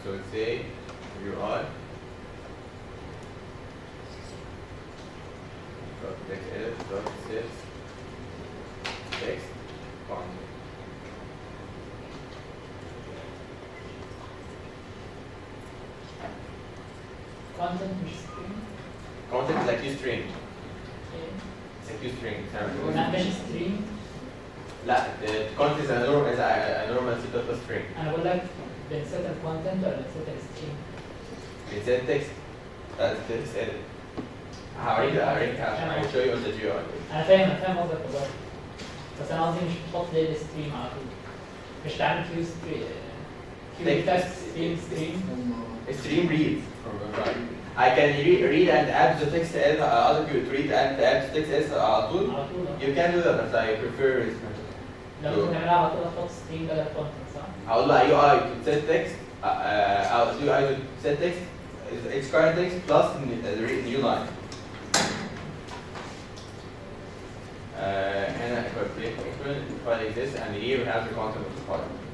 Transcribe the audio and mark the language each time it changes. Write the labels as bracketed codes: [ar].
[en] So let's say UI text edit dot set text content. content [ar] مش [en] string. Content is like string. It's a string. [ar] لا مش string. لا [en] content is a normal C++ string. [ar] انا بقول لك بنسيت الكونتنت ولا بنسيت الستريم؟ [en] It's a text. That's text edit. [ar] هوريك عشان [en] show you on the GUI. [ar] انا فاهم قصدك والله. بس انا قصدي مش بتحط ليه الستريم على طول. مش تعمل كيو ستريم. كيو تكست ستريم. [en] Stream reads. I can read and add the text as other people to read and add the text as [ar] على طول. على طول. [en] You can do that but I prefer it. [ar] لو كنت نعملها على طول احط ستريم بدل كونتنت صح؟ هقول له [en] UI to set text. I'll do UI to set text. It's current text plus the new line. [ar] هنا [en] if I click open the file exists and here we have the content of the file.